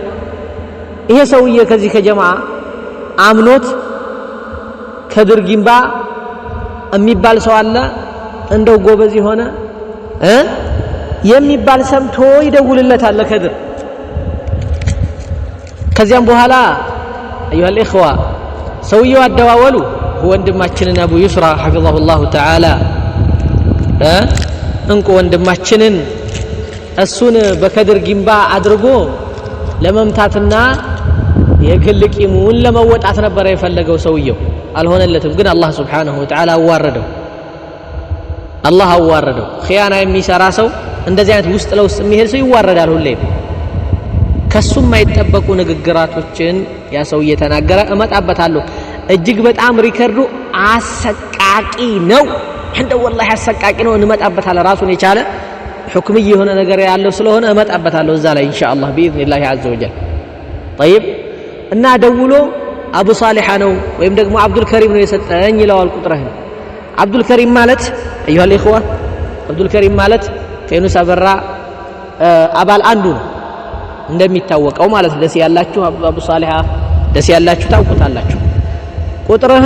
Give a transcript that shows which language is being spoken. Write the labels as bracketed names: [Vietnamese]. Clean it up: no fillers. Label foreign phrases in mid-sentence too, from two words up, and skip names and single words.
[Amharic] ይሄ ሰውዬ ከዚህ ከጀማዓ አምኖት ከድር ጊምባ የሚባል ሰው አለ እንደው ጎበዝ የሆነ የሚባል ሰምቶ ይደውልለታል። ከዚያም በኋላ [Arabic] أيها الإخوة [Amharic] ሰውየው አደዋወሉ ወንድማችንን አቡ ዩስራ [Arabic] حفظه الله تعالى [Amharic] እንቁ ወንድማችንን እሱን በከድር ጊንባ አድርጎ ለመምታትና የግል ቂሙን ለመወጣት ነበር የፈለገው ሰውየው አልሆነለትም ግን አላህ [Arabic] سبحانه وتعالى [Amharic] አዋረደው አላህ አዋረደው ኺያና የሚሰራ ሰው እንደዚህ አይነት ውስጥ ለውስጥ የሚሄድ ሰው ይዋረዳል ሁሌም ከሱም የማይጠበቁ ንግግራቶችን ያ ሰው እየተናገረ እመጣበታለሁ እጅግ በጣም ሪከርዱ አሰቃቂ ነው እንደው والله አሰቃቂ ነው እንመጣበታለን ራሱን የቻለ ሁክም የሆነ ነገር ያለው ስለሆነ እመጣበታለሁ እዛ ላይ [Arabic] إن شاء الله بإذن الله عز وجل طيب [Amharic] እና ደውሎ አቡ ሷሊህ ነው ወይም ደግሞ አብዱል ከሪም ነው የሰጠኝ ይለዋል ቁጥረህን አብዱል ከሪም ማለት [Arabic] أيها الإخوة [Amharic] አብዱል ከሪም ማለት ከዩኑስ አበራ አባል አንዱ ነው እንደሚታወቀው ማለት ደስ ያላችሁ አቡ ሷሊህ ደስ ያላችሁ ታውቁታላችሁ ቁጥረህን